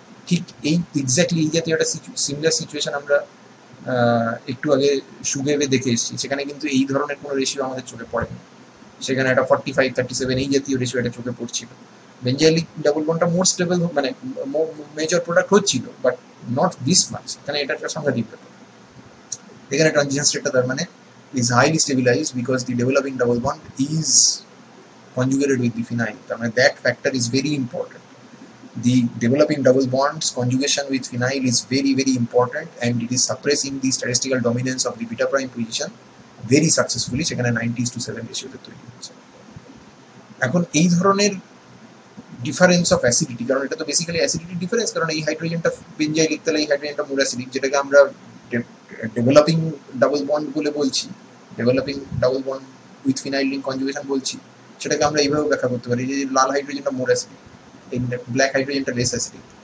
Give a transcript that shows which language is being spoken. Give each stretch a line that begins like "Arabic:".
Bangla: ঠিক এই এক্স্যাক্টলি এই জাতীয় একটা সিমিলার সিচুয়েশন আমরা একটু আগে সুগেভে দেখে এসেছি, সেখানে কিন্তু এই ধরনের কোনো রেশিও আমাদের চোখে পড়েনি। সেখানে একটা 45-37 এই জাতীয় রেশিও এটা চোখে পড়ছিল। বেঞ্জাইলিক ডাবল বন্ডটা মোর স্টেবল, মানে মেজর প্রোডাক্ট হচ্ছিল,
English: But not this much.
Bangla: এখানে এটা একটা সাংঘাতিক ব্যাপার। এখানে ট্রানজিশন স্টেটটা তার মানে
English: is highly stabilized because the developing double bond is conjugated with the phenyl.
Bangla: তার মানে
English: that factor is very important. The developing double bonds conjugation with phenyl is very very important, and it is suppressing the statistical dominance of the beta prime position very successfully.
Bangla: সেখানে 90:7 রেশিওতে তৈরি হচ্ছে। এখন এই ধরনের difference of acidity, কারণ এটা তো basically acidity difference, কারণ এই হাইড্রোজেনটা বেঞ্জাইলিক তাহলে এই হাইড্রোজেনটা মোর অ্যাসিডিক, যেটাকে আমরা ডেভেলপিং ডাবল বন্ড বলে বলছি, developing double bond with phenyl ring conjugation বলছি, সেটাকে আমরা এইভাবে ব্যাখ্যা করতে পারি যে লাল হাইড্রোজেনটা মোর অ্যাসিডিক, এই ব্ল্যাক হাইড্রোজেনটা লেস অ্যাসিডিক।